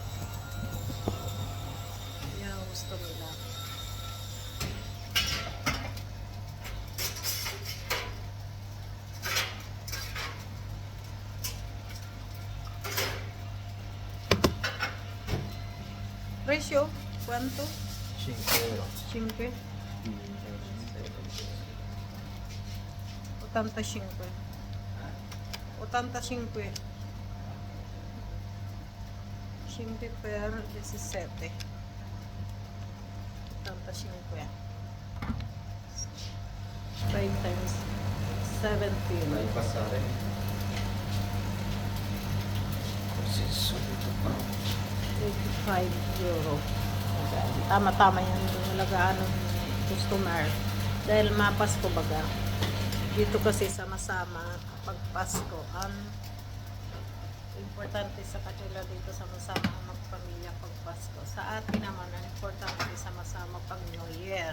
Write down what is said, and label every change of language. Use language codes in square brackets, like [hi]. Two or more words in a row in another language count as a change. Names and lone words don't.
[tl] Yan ang gusto nila. Presyo? [it] Quanto? 5 euro. 5? 85. 85. 5 per 17. [en] 85. 5 times 17. [it] Vai passare? Così subito. 85 euro. [tl] Tama-tama yan alagaan ng customer. Dahil mapasko baga. Dito kasi sama-sama pag Pasko. Ang importante sa kanila dito sama-sama ang magpamilya pag Pasko. Sa atin naman ang importante sama-sama pag New Year.